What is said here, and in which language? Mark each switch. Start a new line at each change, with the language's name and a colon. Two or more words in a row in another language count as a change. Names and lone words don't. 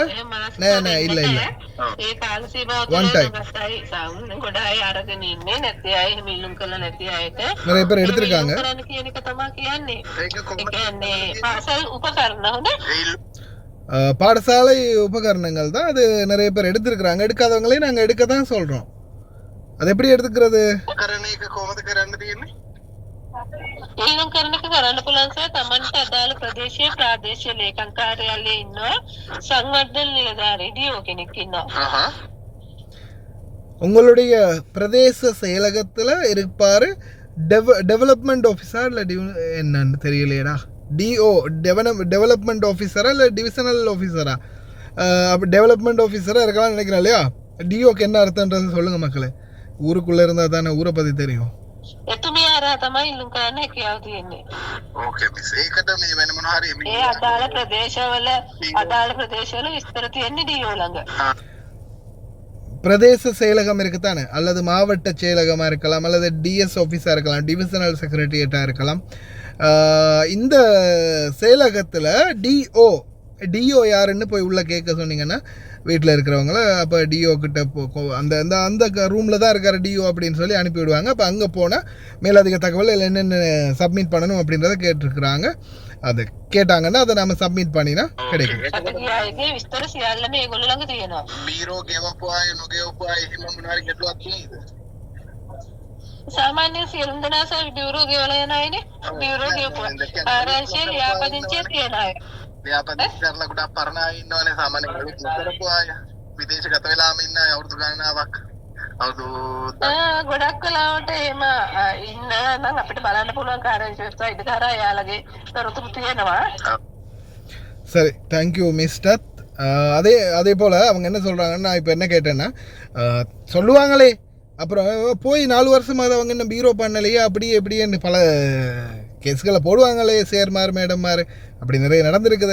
Tamil: இல்ல ஒன் டைம் நிறைய பேர் எடுத்திருக்காங்க. பாடசாலை உபகரணங்கள் தான் அது நிறைய பேர் எடுத்திருக்கிறாங்க. எடுக்காதவங்களையும் நாங்கள் எடுக்க தான் சொல்றோம். அது எப்படி எடுத்துக்கிறது?
Sinhala: ඊළඟ කරන එක කරන්න පුළුවන් සර් තමන්ට අදාළ ප්‍රදේශයේ ප්‍රාදේශීය ලේකම් කාර්යාලයේ ඉන්නවා සංවර්ධන නිලධාරී ඩිஓ කෙනෙක් ඉන්නවා.
Tamil: உங்களுடைய பிரதேச செயலகத்தில் இருப்பார்
English: development officer
Tamil: இல்லை என்னன்னு தெரியலையடா
English: DO development officer
Tamil: இல்லை
English: divisional officer
Tamil: அப்போ
English: development officer
Tamil: இருக்கலாம்னு நினைக்கிறேன் இல்லையா டிஓக்கு என்ன அர்த்தன்றது சொல்லுங்கள் மக்களே ஊருக்குள்ளே இருந்தால் தானே ஊரை பற்றி தெரியும்.
Sinhala: එතුමියාරා තමයි ඉල්ලුම් කරන්න හැකියාව තියෙන්නේ.
English: okay miss
Sinhala: ඒකට මේ වෙන මොන හරි ඒ අදාළ ප්‍රදේශවල විස්තර තියෙන්නේ ඩීఓ ළඟ.
Tamil: பிரதேச செயலகம் இருக்குத்தானே அல்லது மாவட்ட செயலகமாக இருக்கலாம் அல்லது
English: DS office
Tamil: இருக்கலாம்
English: divisional secretariat
Tamil: இருக்கலாம். இந்த செயலகத்தில் டிஓ யாருன்னு போய் உள்ளே கேட்க சொன்னீங்கன்னா வீட்டில் இருக்கிறவங்கள அப்போ டிஓ கிட்ட அந்த அந்த அந்த ரூமில் தான் இருக்கார் டிஓ அப்படின்னு சொல்லி அனுப்பிவிடுவாங்க. அப்போ அங்கே போனால் மேலதிக தகவல் என்னென்ன சப்மிட் பண்ணணும் அப்படின்றத கேட்டிருக்கிறாங்க. அது கேட்டாங்கன்னா அதை நம்ம සබ්මිට් பண்ணினா கிடைக்கும்.
Sinhala: විස්තර සියල්ලම ඒගොල්ලෝ ළඟ තියෙනවා. බීරෝ ගෙවපු අය නොගෙවපු අය එහෙම මොනවාරි ගැටලුවක් තියෙනවද? සාමාන්‍ය සියලුම දෙනා සර් බියුරෝ ගෙවලා යන අයනේ. බියුරෝ ගෙවපු අය. ආරංචිය ලියාපදිංචිය තියෙන අය. ලියාපදිංචි කරලා ගොඩක් පරණ අය ඉන්නවනේ සාමාන්‍යයෙන් ගලුත් නොකරපු අය. විදේශගත වෙලාම ඉන්න අය අවුරුදු ගණනාවක්. ගොඩක් වෙලාවට එහෙම ඉන්න නම් අපිට බලන්න පුළුවන් ආරංචි වෙබ්සයිට් එක හරහා එයාලගේ තොරතුරු තියෙනවා.
English: சரி thank you mister.
Tamil: அதே போல் அவங்க என்ன சொல்கிறாங்கன்னா நான் இப்போ என்ன கேட்டேன்னா சொல்லுவாங்களே அப்புறம் போய் 4 வருஷமாக அவங்க என்ன பீரோ பண்ணலையே அப்படியே எப்படின்னு பல கேஸ்களை போடுவாங்களே சேர்மார் மேடம்மார் அப்படி நிறைய நடந்திருக்குது.